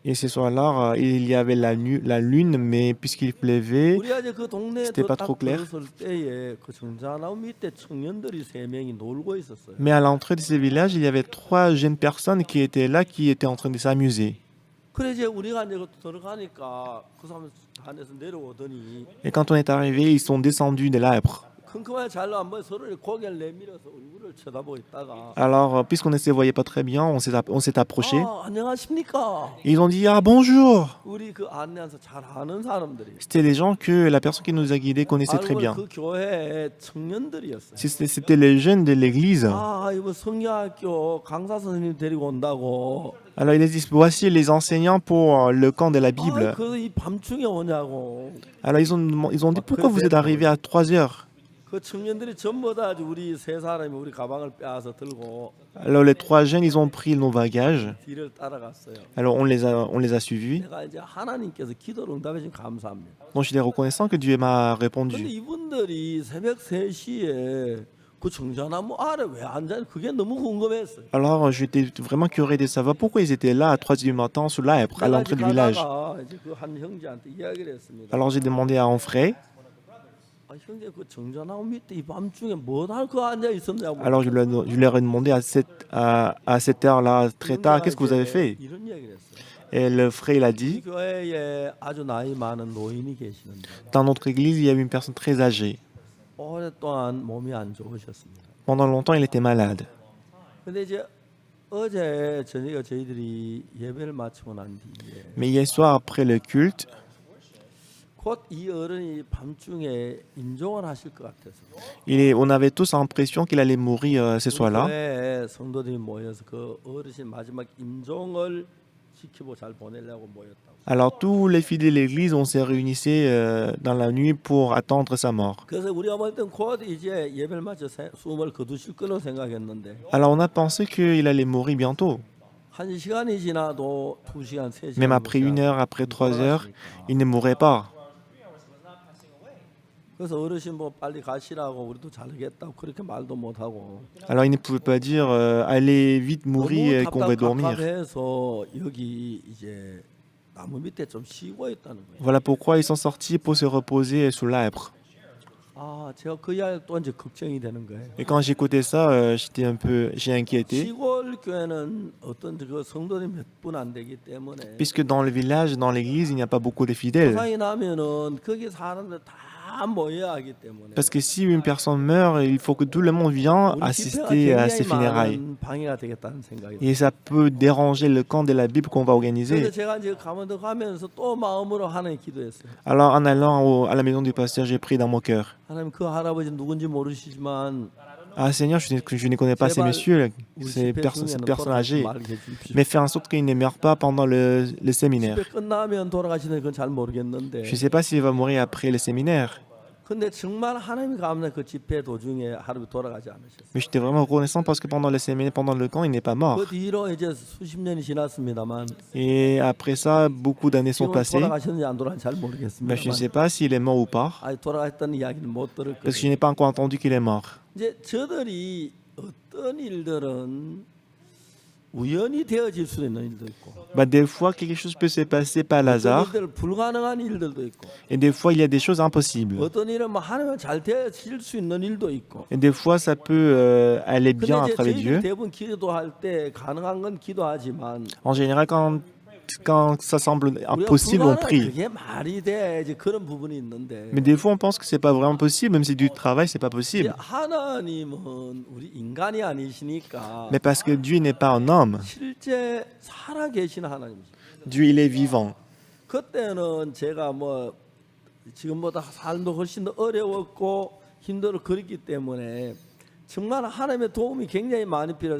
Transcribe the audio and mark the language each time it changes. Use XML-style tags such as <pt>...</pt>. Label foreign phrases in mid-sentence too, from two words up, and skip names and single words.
<fr>Et ce soir-là, il y avait la lune, mais puisqu'il pleuvait,</fr> <ko>우리가 이제 그 동네에</ko> <fr>c'était pas</fr> <ko>딱</ko> <fr>trop clair.</fr> <ko>들어설 때에 그 정자나무 밑에 청년들이 3명이 놀고 있었어요.</ko> <fr>Mais à l'entrée de ce village, il y avait 3 jeunes personnes qui étaient là, qui étaient en train de s'amuser.</fr> <ko>그래 이제 우리가 이제 들어가니까 그 사람 안에서 내려오더니</ko> <fr>Et quand on est arrivé, ils sont descendus de l'arbre.</fr> <ko>큼큼하게 잘로 한번 서로 고개를 내밀어서 얼굴을 쳐다보고 있다가</ko> <fr>Alors, puisqu'on ne se voyait pas très bien, on s'est approché.</fr> <ko>안녕하십니까?</ko> <fr>Et ils ont dit ah bonjour.</fr> <ko>우리 그 안내해서 잘 아는 사람들이</ko> <fr>C'était des gens que la personne qui nous a guidés connaissait très</fr> <ko>알고</ko> <fr>bien.</fr> <ko>그 교회 청년들이었어요.</ko> <fr>C'était les jeunes de l'église.</fr> <ko>이거 성경학교 강사 선생님 데리고 온다고.</ko> <fr>Alors il a dit voici les enseignants pour le camp de la Bible.</fr> <ko>그이 밤중에 오냐고.</ko> <fr>Alors ils ont dit pourquoi vous êtes arrivés à 3 heures?</fr> <ko>그 청년들이 전부 다 우리 세 사람이 우리 가방을 빼앗아 들고</ko> <fr>Alors les 3 jeunes, ils ont pris nos bagages.</fr> <ko>뒤를 따라갔어요.</ko> <fr>Alors on les a suivis.</fr> <ko>내가 이제 하나님께서 기도를 응답해 주신 감사합니다.</ko> <fr>Donc je suis reconnaissant que Dieu m'a</fr> <ko>근데</ko> <fr>répondu.</fr> <ko>이분들이 새벽 3시에 그 정자나무 아래 왜 앉아? 그게 너무 궁금했어요.</ko> <fr>Alors j'étais vraiment curieux de savoir pourquoi ils étaient là à 3 heures du matin sous l'arbre à</fr> <ko>내가</ko> <fr>l'entrée</fr> <ko>이제</ko> <fr>du village.</fr> <ko>가다가 이제 그 한 형제한테 이야기를 했습니다.</ko> <fr>Alors j'ai demandé à un frère.</fr> <ko>형제 그 정자나무 밑에 이 밤중에 뭐할 거 앉아 있었냐고.</ko> <fr>Alors je leur ai demandé à cette heure-là très tard qu'est-ce que vous avez fait?</fr> <ko>이런 이야기를 했어요.</ko> <fr>Et le frère il a</fr> <ko>이</ko> <fr>dit</fr> <ko>교회에 아주 나이 많은 노인이 계시는데</ko> <fr>dans notre église il y avait une personne très âgée.</fr> <ko>오랫동안 몸이 안 좋으셨습니다.</ko> <fr>Pendant longtemps il était malade.</fr> <ko>근데 이제 어제 저녁에 저희들이 예배를 마치고 난 뒤에</ko> <fr>Mais hier soir, après le culte,</fr> <ko>곧 이 어른이 밤중에 임종을 하실 것 같아서</ko> <fr>on avait tous l'impression qu'il allait mourir ce soir-là.</fr> <ko>교회에 성도들이 모여서 그 어르신 마지막 임종을 지키고 잘 보내려고 모였다고.</ko> <fr>Alors tous les fidèles de l'église, on s'est réunis dans la nuit pour attendre sa mort.</fr> <ko>그래서 우리가 볼 땐 곧 이제 예배를 마쳐 숨을 거두실 거로 생각했는데</ko> <fr>Alors on a pensé qu'il allait mourir bientôt.</fr> <ko>한 시간이 지나도 2시간, 3시간</ko> <fr>Même après 1 heure, après 3 heures, il ne mourrait pas.</fr> <ko>그래서 어르신 뭐 빨리 가시라고 우리도 잘하겠다고 그렇게 말도 못 하고</ko> <fr>Alors il ne pouvait pas dire allez vite mourir et qu'on va dormir.</fr> <ko>답답해서 여기 이제 나무 밑에 좀 쉬고 있다는 거예요.</ko> <fr>Voilà pourquoi ils sont sortis pour se reposer sous l'arbre.</fr> <ko>아, 제가 그 이야기 또 이제 걱정이 되는 거예요.</ko> <fr>Et quand j'écoutais ça, j'ai inquiété.</fr> <ko>시골 교회는 어떤 그 성도들이 몇 분 안 되기 때문에</ko> <fr>Puisque dans le village, dans l'église, il n'y a pas beaucoup de fidèles.</fr> <ko>고상이 나면은 거기 사람들 다 모여야 하기 때문에</ko> <fr>Parce que si une personne meurt, il faut que tout le monde vienne</fr> <ko>우리 집회가</ko> <fr>assister à ses</fr> <ko>굉장히</ko> <fr>funérailles.</fr> <ko>많은 방해가 되겠다는 생각이</ko> <fr>Et ça peut déranger le camp de la Bible qu'on va</fr> <ko>그래서</ko> <fr>organiser.</fr> <ko>제가 이제 가만히 가면서 또 마음으로 하나님 기도했어요.</ko> <fr>Alors en allant à la maison du pasteur, j'ai prié dans mon cœur.</fr> <ko>하나님 그 할아버지 누군지 모르시지만</ko> <fr>Ah Seigneur, je ne connais pas ces messieurs,</fr> <ko>우리</ko> <fr>ces</fr> <ko>집회</ko> <fr>personnes</fr> <ko>중에는</ko> <fr>âgées.</fr> <ko>말을 해주십시오.</ko> <fr>Mais faire en sorte qu'ils ne meurent pas pendant le séminaire.</fr> <ko>집회 끝나면 돌아가시는 건 잘 모르겠는데</ko> <fr>Je ne sais pas s'il va mourir après le séminaire.</fr> <ko>근데 정말 하나님이 감사한 그 집회 도중에 할아버지 돌아가지 않으셨어요.</ko> <fr>Mais j'étais vraiment reconnaissant parce que pendant le séminaire, pendant le camp, il n'est pas mort.</fr> <ko>그 뒤로 이제 수십 년이 지났습니다만</ko> <fr>Et après ça, beaucoup d'années sont</fr> <ko>지금</ko> <fr>passées.</fr> <ko>돌아가셨는지 안 돌아가는지 잘</ko> <fr>Mais je ne</fr> <ko>모르겠습니다만</ko> <fr>sais pas s'il est mort ou pas.</fr> <ko>아직 돌아갔다는 이야기는 못 들을</ko> <fr>Parce que je</fr> <ko>거예요.</ko> <fr>n'ai pas encore entendu qu'il est mort.</fr> <ko>이제 저들이 어떤 일들은 우연히 되어질 수 있는 일도 있고</ko> <fr>Bah, des fois, quelque chose peut se passer par</fr> <ko>어떤</ko> <fr>hasard.</fr> <ko>일들 불가능한 일들도 있고</ko> <fr>Et des fois, il y a des choses impossibles.</fr> <ko>어떤 일은 뭐 하나님 잘 되어질 수 있는 일도 있고</ko> <fr>Et des fois, ça peut aller</fr> <ko>근데</ko> <fr>bien à</fr> <ko>이제</ko> <fr>travers</fr> <ko>저희들이</ko> <fr>Dieu.</fr> <ko>대부분 기도할 때 가능한 건 기도하지만</ko> <fr>En général, quand ça semble</fr> <ko>우리가</ko> <fr>impossible, on</fr> <ko>불가능한</ko> <fr>prie.</fr> <ko>그게 말이 돼야지 그런 부분이 있는데</ko> <fr>Mais des fois, on pense que c'est pas vraiment possible, même si c'est du travail, c'est pas</fr> <ko>이제</ko> <fr>possible.</fr> <ko>하나님은 우리 인간이 아니시니까</ko> <fr>Mais parce que Dieu n'est pas un homme,</fr> <ko>실제 살아 계신 하나님이시죠.</ko> <fr>Dieu il est vivant.</fr> <ko>그때는 제가 뭐 지금보다 삶도 훨씬 더 어려웠고 힘들어 그랬기 때문에 정말 하나님의 도움이 굉장히 많이 필요하죠.</ko>